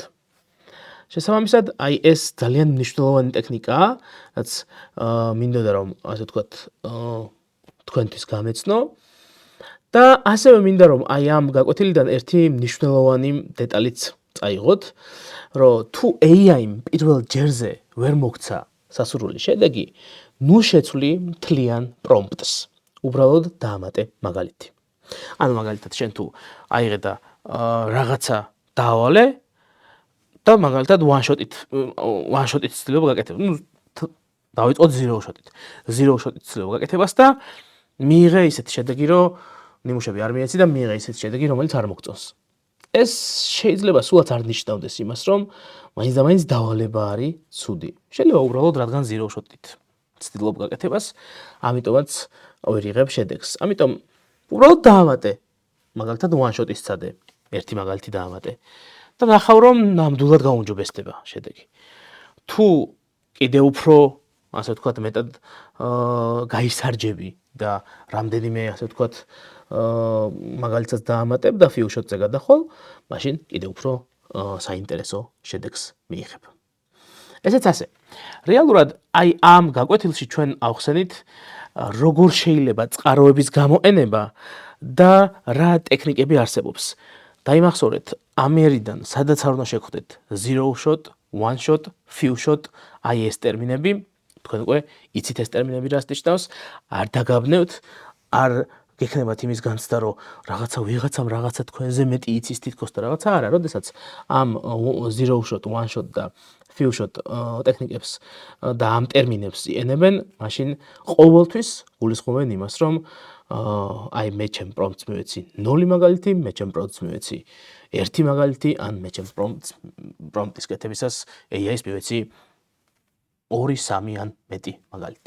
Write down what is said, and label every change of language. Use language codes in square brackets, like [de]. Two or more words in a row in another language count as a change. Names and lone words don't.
[ka] შესაბამისად, აი ეს ძალიან მნიშვნელოვანი ტექნიკაა, რაც მინდოდა რომ ასე ვთქვათ, თქვენთვის გამეცნო და ასევე მინდა რომ აი ამ გაკვეთილიდან ერთი მნიშვნელოვანი დეტალიც წაიღოთ, რომ თუ AI-მ პირველ ჯერზე ვერ მოგცა სასურველი შედეგი, ნუ შეცვლი მთლიან პრომპტს. უბრალოდ დაამატე მაგალითი. ანუ მაგალითად შენ თუ აიღე და რაღაცა დაავალე და მაგალითად [en] one shot- [ka] ით ცდილობ გაკეთებას. ნუ დავიწყოთ [en] zero shot- [ka] ით. [en] Zero shot- [ka] ით ცდილობ გაკეთებას და მიიღე ისეთი შედეგი, რომ ნიმუშები არ მიეცი და მიიღე ისეთი შედეგი, რომელიც არ მოგწონს. ეს შეიძლება სულაც არ ნიშნავდეს იმას, რომ მაინც და მაინც დავალება არის ცუდი. შეიძლება უბრალოდ რადგან [en] zero shot- [ka] ით ცდილობ გაკეთებას, ამიტომაც ვერ იღებ შედეგს. ამიტომ უბრალოდ დაამატე. მაგალითად [en] one shot- [ka] ის ცადე, ერთი მაგალითი დაამატე. და ნახავ რომ ნამდვილად გაუნჯობესდება შედეგი. თუ კიდევ უფრო, ასე ვთქვათ, მეტად გაისარჯები და რამდენიმე, ასე ვთქვათ, მაგალითად დაამატებ და [en] few shot- [ka] ზე გადახვალ, მაშინ კიდევ უფრო საინტერესო შედეგს მიიღებ. ესეც ასე. რეალურად აი ამ გაკვეთილში ჩვენ ავხსენით როგორ შეიძლება წყაროების გამოყენება და რა ტექნიკები არსებობს. დაიმახსოვრეთ ამერიდან სადაც არ უნდა შეგხვდეთ [en] zero shot, one shot, few shot, [ka] აი ეს ტერმინები, თქვენ უკვე იცით ეს ტერმინები რას ნიშნავს, არ დაგაბნევთ, არ გექნებათ იმის განცდა, რომ ვიღაცამ რაღაცა თქვენზე მეტი იცის თითქოს და რაღაცა არა, როდესაც ამ [en] zero shot, one shot [ka] და [en] few shot [ka] ტექნიკებს და ამ ტერმინებს იყენებენ, მაშინ ყოველთვის გულისხმობენ იმას, რომ აი მე ჩემ პრომპტს მივეცი 0 მაგალითი, მე ჩემ პრომპტს მივეცი 1 მაგალითი, ან მე ჩემ პრომპტის კეთებისას AI-ს მივეცი 2-3 ან მეტი მაგალითი.